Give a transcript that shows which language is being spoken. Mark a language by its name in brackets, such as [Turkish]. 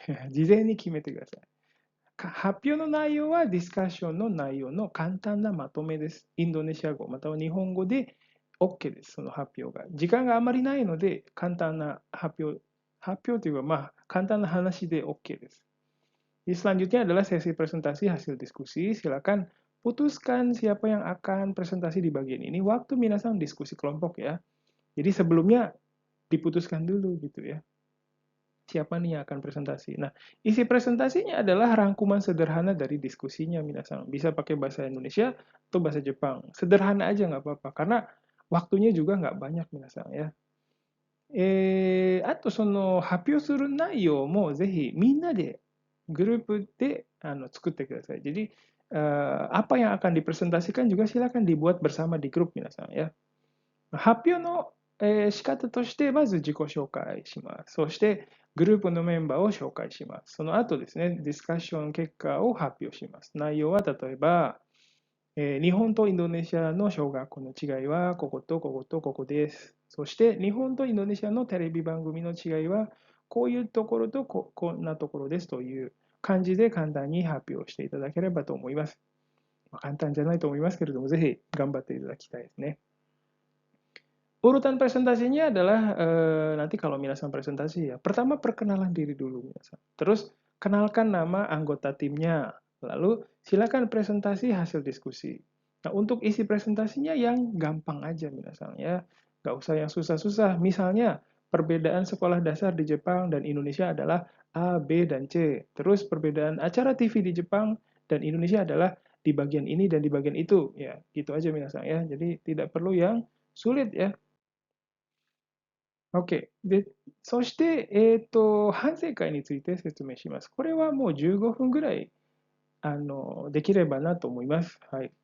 [Japanese] 事前に決めてください。発表の内容はディスカッションの内容の簡単なまとめです。インドネシア語または日本語で OK です。その発表が。時間があまりないので簡単な発表というか簡単な話で OK です。 [Indonesian] Selanjutnya adalah sesi presentasi hasil diskusi. Silakan putuskan siapa yang akan presentasi di bagian ini waktu minasan diskusi kelompok ya. Jadi sebelumnya diputuskan dulu gitu ya. Siapa nih yang akan presentasi. Nah, isi presentasinya adalah rangkuman sederhana dari diskusinya minasan. Bisa pakai bahasa Indonesia atau bahasa Jepang. Sederhana aja nggak apa-apa, karena waktunya juga nggak banyak minasan ya. [Japanese] あとその発表する内容もぜひみんなでグループで作ってください。 [Indonesian] Jadi apa yang akan dipresentasikan juga silakan dibuat bersama di grup 皆さんや。 [Japanese] 発表の仕方としてまず自己紹介します。そしてグループのメンバーを紹介します。その後ですね、ディスカッション結果を発表します。内容は例えば、日本とインドネシアの小学校の違いはこことこことここです。そして日本とインドネシアのテレビ番組の違いはこういうところとこんなところですという感じで簡単に発表していただければと思います。簡単じゃないと思いますけれども、ぜひ頑張っていただきたいですね。 [Indonesian] Urutan presentasinya adalah nanti kalau minasan presentasi ya. Pertama perkenalan diri dulu minasan. Terus kenalkan nama anggota timnya. Lalu silakan presentasi hasil diskusi. Nah, untuk isi presentasinya yang gampang aja minasan ya. Nggak usah yang susah-susah. Misalnya perbedaan sekolah dasar di Jepang dan Indonesia adalah A, B, dan C. Terus perbedaan acara TV di Jepang dan Indonesia adalah di bagian ini dan di bagian itu. Ya, gitu aja minasan ya. Jadi tidak perlu yang sulit ya. [English] OK。 [Japanese] で、そして、反省会について説明します。これはもう15分ぐらい、できればなと思います。はい。